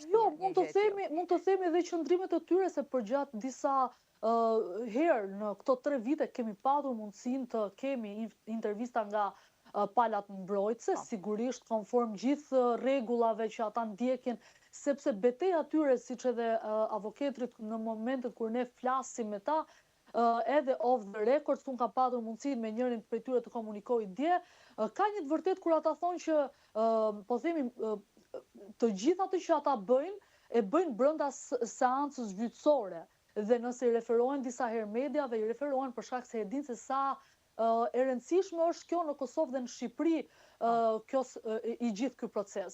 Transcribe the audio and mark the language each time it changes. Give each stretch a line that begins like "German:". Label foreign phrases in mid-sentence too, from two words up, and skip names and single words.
Albanian: Jo, mund të themi edhe qëndrimet të tyre, se përgjatë disa herë në këto 3 vite kemi patur mundësinë të kemi intervista nga palat mbrojtëse, sigurisht konform gjithë rregullave që ata ndjekin, sepse betejë atyre, siç edhe avokatrit në momentet kur ne flasim me ta, edhe off
English: the record,
Albanian: unë ka patur mundësinë me njërin prej tyre të komunikoj dje, ka një të vërtet kur ata thonë që, po themi, të gjithë atë që ata bëjnë, e bëjnë brenda seancës gjyqësore, dhe nëse i referohen disa herë mediave, i referohen për shkak se e dinë se sa e rëndësishme është kjo në Kosovë dhe në Shqipëri, i gjithë ky proces.